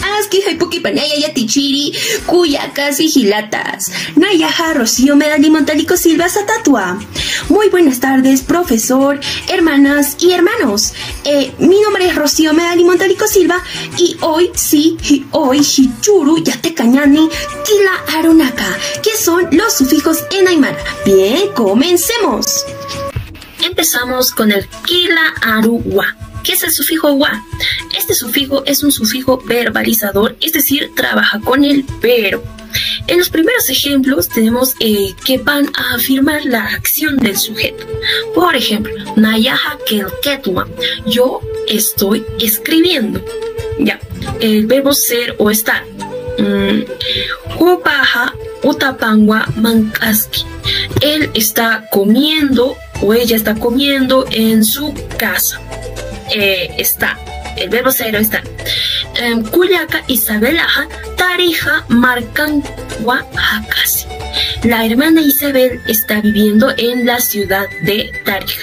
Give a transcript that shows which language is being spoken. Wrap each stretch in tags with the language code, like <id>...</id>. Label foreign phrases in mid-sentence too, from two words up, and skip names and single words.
<es>Noski, Haipuki, Panaya, Yatichiri, Cuyacas y Gilatas.</es> <ay>Nayaja, Rocío, Medali, Montalico, Silva, Satatua.</ay> <es>Muy buenas tardes, profesor, hermanas y hermanos. Mi nombre es Rocío Medali Montalico Silva y hoy</es> <ay>Hichuru, Yatecañani, Kila Arunaka,</ay> <es>que son los sufijos en aymara. Bien, comencemos. Empezamos con el</es> <ay>Kila Aru Wa.</ay> <es>¿Qué es el sufijo wa? Este sufijo es un sufijo verbalizador, es decir, trabaja con el verbo. En los primeros ejemplos tenemos que van a afirmar la acción del sujeto. Por ejemplo,</es> <ay>Nayaha kelketwa,</ay> <es>yo estoy escribiendo. Ya, el verbo ser o estar.</es> <ay>Hupaha utapangwa mankaski,</ay> <es>él está comiendo o ella está comiendo en su casa. Está, el verbo ser o estar.</es> <ay>Kuyaka Isabelaja Tarija Marcanwa Hakasi.</ay> <es>La hermana Isabel está viviendo en la ciudad de Tarija.</es>